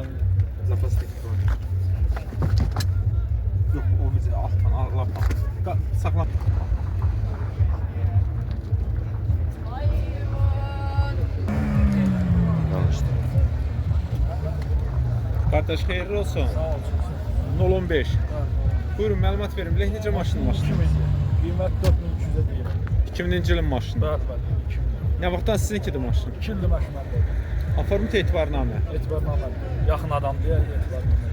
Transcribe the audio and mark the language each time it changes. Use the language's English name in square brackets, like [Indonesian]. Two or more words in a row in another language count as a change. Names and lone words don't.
[Turkish] Zapastaki var. Yok o bizi alttan Allah'tan. Saklan. Yanlıştı. Kardeş hayırlı olsun. Sağ ol. [Azerbaijani] 015. Buyurun məlumat verin. Bilək necə maşın? Qiymət 4300-ə deyirəm. 2000-ci ilin maşını. Bəli, 2000. Nə vaxtdan sizinkidir maşın? 2 ildir maşınlar. Aformut etibarnamə. Etibarnamə. Yaxın adam deyə etibarnamə.